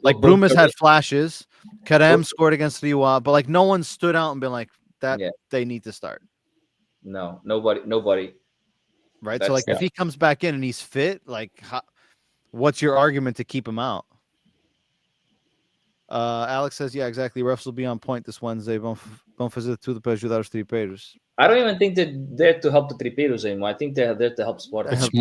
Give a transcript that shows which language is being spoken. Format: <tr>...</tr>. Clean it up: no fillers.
<en>like Brumas had flashes. Karem scored against Riwa, but like no one stood out and been like that. Yeah. They need to start. No, nobody. Right. So like if he comes back in and he's fit, like what's your argument to keep him out? Alex says, yeah, exactly. Refs will be on point this Wednesday.</en> <pt>Vão fazer tudo para ajudar os tripeiros.</pt> <en>I don't even think they're there to help the tripeiros anymore. I think they're there to help Sporting.</en>